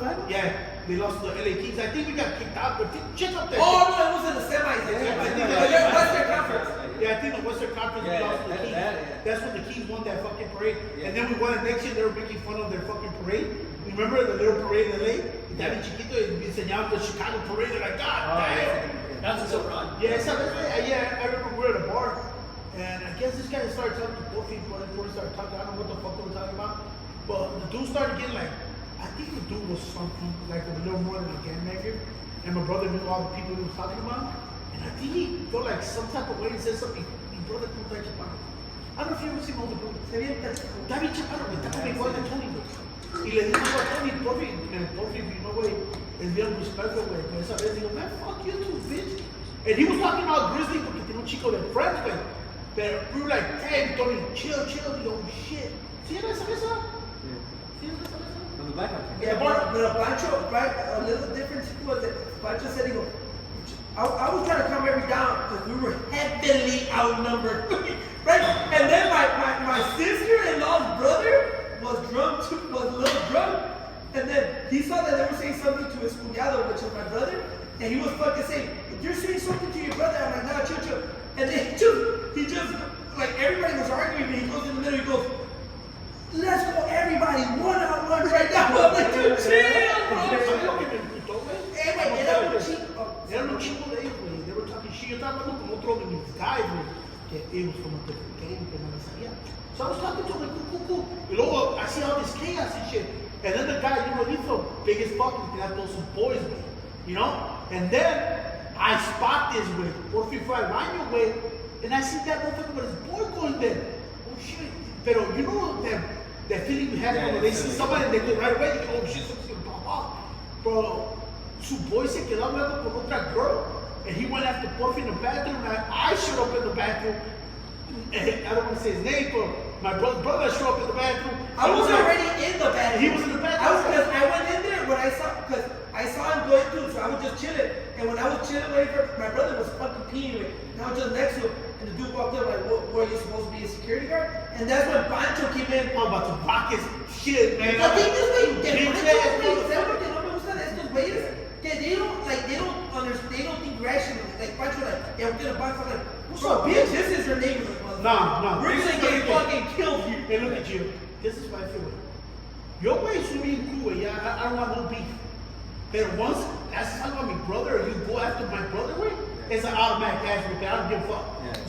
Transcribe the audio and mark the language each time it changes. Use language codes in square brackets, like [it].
[en] Yeah, they lost to the LA Kings. I think we got kicked out, but check up that. Oh, no, it was in the semis. I think. The Western Conference. Yeah, I think the Western Conference we lost to the Kings. That's when the Kings won that fucking parade. And then we won it next year. They were making fun of their fucking parade. We remember the little parade in LA? [es] Estaba bien chiquito y me enseñaban the Chicago parade. [en] They're like, God damn. That's so wrong. Yeah, I remember we were at a bar, and I guess this guy started talking to both people, and they started talking. I don't know what the fuck they were talking about, but the dude started getting like, I think the dude was something like a little more than a gang member, and my brother knew all the people he was talking about, and I think he felt like some type of way and said something. Mi brother como está chaparro. I don't know if you ever seen older brother. [es] Está bien chaparro, güey, está como igual de Tony, güey. Y le digo a Tony, porfi, you know, güey, es bien respeto, güey, pero esa vez digo, man, fuck you too, bitch. [en] And he was talking about Grizzly porque tiene un chico de friends, güey. But we were like, hey, Tony, chill. [es] Digo, oh shit. ¿Sí era esa mesa? ¿Sí era esa mesa? [en] On the black one. Yeah, but Pancho, a little difference was that Pancho said, he goes, I was trying to calm everybody down because we were heavily outnumbered, right? And then my sister-in-law's brother was a little drunk, and then he saw that they were saying something to his cuñado, which is my brother, and he was fucking saying, if you're saying something to your brother, I'm like, nah, chill. And then he just, like, everybody was arguing, and he goes in the middle, he goes, let's go everybody, one-on-one right now. I'm like, dude, chill, bro. [es] Era un chingo de ellos, güey. They were talking shit. Yo estaba hablando con otro de mis guys, güey. Que ellos como que no me sabía. [en] So I was talking to him, like, cool. Y luego, I see all this chaos and shit. And then the guy, you know, he felt big as fuck and had those some boys, güey. You know? And then, I spot this, güey. Porfi fue al baño, güey. And I see that motherfucker with his boy going there. Oh, shit. Pero, you know, that feeling you have when they see somebody and they go right away, they go, oh, shit, something's gonna pop off. Bro, su boy se quedó hablando con otra girl, and he went after Porfi in the bathroom, and I showed up in the bathroom, and I don't want to say his name, but my brother showed up in the bathroom. I was already in the bathroom. He was in the bathroom. I went in there when because I saw him going through, so I was just chilling, and when I was chilling waiting for my brother was fucking peeing, and I was just next to him, and the dude walked up like, what, are you supposed to be a security guard? And that's when Pancho came in. I'm about to rock his shit, man. [es] I think this way, ¿sabes que no me gustan estos güeyes? [en] Que they don't understand, they don't think rationally. Like Pancho, like, yeah, we're gonna box. I'm like, what's up, bitch? This is your neighborhood, motherfucker. No. We're gonna get fucking killed here. Hey, look at you. This is what I feel like. Your way is being cool, yeah. I don't want no beef. But once that's talking about my brother, or you go after my brother, way, it's an automatic ass whip. I don't give a fuck. Yeah.